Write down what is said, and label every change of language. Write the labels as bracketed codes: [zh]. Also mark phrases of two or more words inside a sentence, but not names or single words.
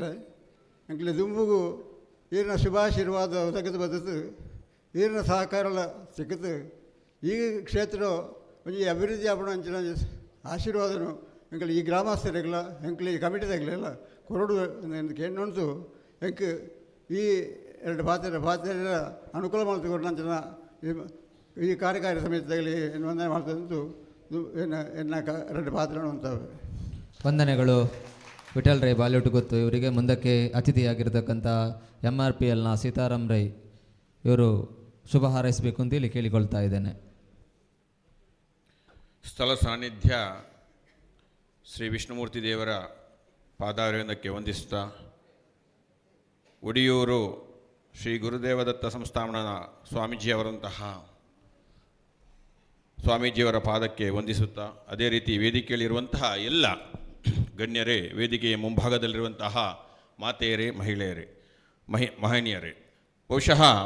[tcy] ಎಂಕ್ಲೆ ದುಂಬುಗೂ ಈರಿನ ಶುಭಾಶೀರ್ವಾದ ಒದಗದು ಬದತು ಈರಿನ ಸಹಕಾರ ಸಿಕ್ಕದು ಈ ಕ್ಷೇತ್ರ ಒಂಜಿ ಅಭಿವೃದ್ಧಿ ಆಪಣ ಅಂಚಿನ ಆಶೀರ್ವಾದನು ಎಂಕಲ್ ಈ ಗ್ರಾಮಸ್ಥರಿಗಲ ಎಂಕ್ಲೆ ಈ ಕಮಿಟಿದಾಗಲೆಲ್ಲ ಕೊರಡು ಹೆಣ್ಣುಂಟು ಎಂಕ್ ಈ 2 ಪಾತ್ರೆಯ ಅನುಕೂಲ ಮಾಡ್ತಕೊಂಡು ಅಂಚಿನ ಈ ಕಾರ್ಯಕಾರಿ ಸಮಿತಿದಾಗಲಿ ವಂದನೆ ಮಾಡ್ತದಂತೂ ಎನ್ನ 2 ಪಾತ್ರೆಗಳು ಅಂತವೆ. [kn] ವಂದನೆಗಳು. ವಿಠಲ್ ರೈ ಬಾಲ್ಯೋಟು ಗೊತ್ತು. ಇವರಿಗೆ ಮುಂದಕ್ಕೆ ಅತಿಥಿಯಾಗಿರ್ತಕ್ಕಂಥ MRPLನ ಸೀತಾರಾಮ್ ರೈ ಇವರು ಶುಭ ಹಾರೈಸಬೇಕು ಅಂತ ಇಲ್ಲಿ ಕೇಳಿಕೊಳ್ತಾ ಇದ್ದೇನೆ. ಸ್ಥಳ ಸಾನ್ನಿಧ್ಯ ಶ್ರೀ ವಿಷ್ಣುಮೂರ್ತಿ ದೇವರ ಪಾದಾರವಿಂದಕ್ಕೆ ವಂದಿಸುತ್ತಾ, ಒಡಿಯೂರು ಶ್ರೀ ಗುರುದೇವದತ್ತ ಸಂಸ್ಥಾನದ ಸ್ವಾಮೀಜಿಯವರಂತಹ ಸ್ವಾಮೀಜಿಯವರ ಪಾದಕ್ಕೆ ವಂದಿಸುತ್ತಾ, ಅದೇ ರೀತಿ ವೇದಿಕೆಯಲ್ಲಿರುವಂತಹ ಎಲ್ಲ ಗಣ್ಯರೇ, ವೇದಿಕೆಯ ಮುಂಭಾಗದಲ್ಲಿರುವಂತಹ ಮಾತೆಯರೇ, ಮಹಿಳೆಯರೇ, ಮಹನೀಯರೇ, ಬಹುಶಃ